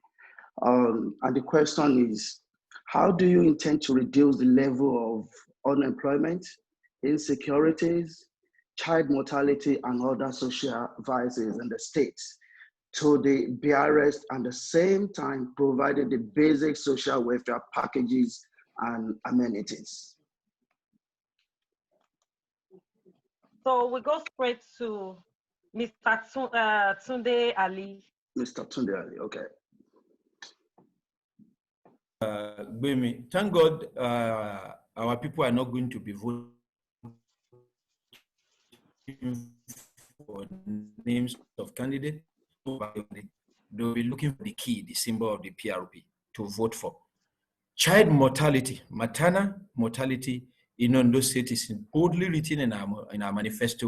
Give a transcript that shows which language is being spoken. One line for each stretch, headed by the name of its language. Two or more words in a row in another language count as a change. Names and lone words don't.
English: And the question is, how do you intend to reduce the level of unemployment, insecurities, child mortality, and other social vices in the states to the barest and at the same time providing the basic social welfare packages and amenities? So we go straight to Mr. Tunde Ali. Mr. Tunde Ali, okay. Gbemi, thank God our people are not going to be voting for names of candidates. They'll be looking for the key, the symbol of the PRP to vote for. Child mortality, maternal mortality in Ondo State is boldly written in our manifesto.